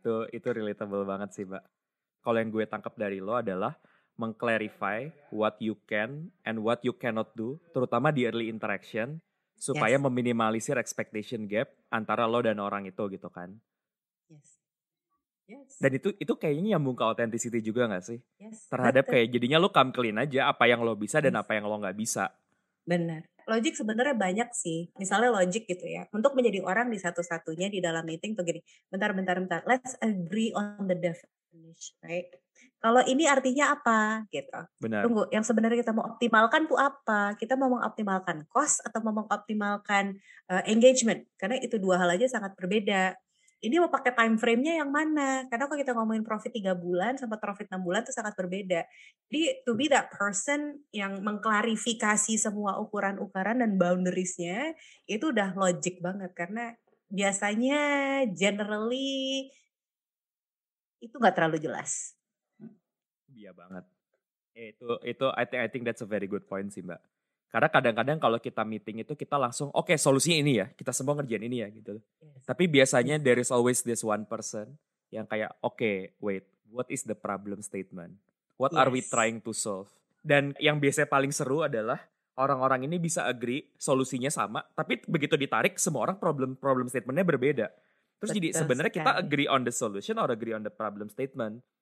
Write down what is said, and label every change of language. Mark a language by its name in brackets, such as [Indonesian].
[Indonesian] Itu relatable banget sih Mbak. Kalau yang gue tangkap dari lo adalah mengclarify [English] what you can and what you cannot do, [Indonesian] terutama di [English] early interaction, [Indonesian] supaya meminimalisir [English] expectation gap [Indonesian] antara lo dan orang itu gitu kan. Yes. Dan itu kayaknya nyambung ke authenticity juga gak sih? Terhadap kayak jadinya lo [English] come clean [Indonesian] aja apa yang lo bisa dan apa yang lo gak bisa. Benar. Logic sebenarnya banyak sih. Misalnya logic gitu ya. Untuk menjadi orang di satu-satunya di dalam meeting tuh gini. Bentar. [English] Let's agree on the definition, right? [Indonesian] Kalau ini artinya apa gitu. Benar. Tunggu, yang sebenarnya kita mau optimalkan tuh apa? Kita mau mengoptimalkan cost atau mau mengoptimalkan engagement? Karena itu dua hal aja sangat berbeda. Ini mau pakai time frame-nya yang mana? Karena kalau kita ngomongin profit 3 bulan sama profit 6 bulan itu sangat berbeda. Jadi [English] to be that person [Indonesian] yang mengklarifikasi semua ukuran-ukuran dan boundaries-nya itu udah logic banget. Karena biasanya generally itu gak terlalu jelas. Iya banget. Itu [English] I think that's a very good point [Indonesian] sih Mbak. Karena kadang-kadang kalau kita meeting itu kita langsung oke, solusinya ini ya, kita semua ngerjain ini ya gitu. Tapi biasanya [English] there is always this one person [Indonesian] yang kayak oke, [English] wait, what is the problem statement? What are we trying to solve? [Indonesian] Dan yang biasanya paling seru adalah orang-orang ini bisa agree solusinya sama, tapi begitu ditarik semua orang problem statementnya berbeda. Terus jadi Betul sebenarnya kita sekali. [English] agree on the solution or agree on the problem statement.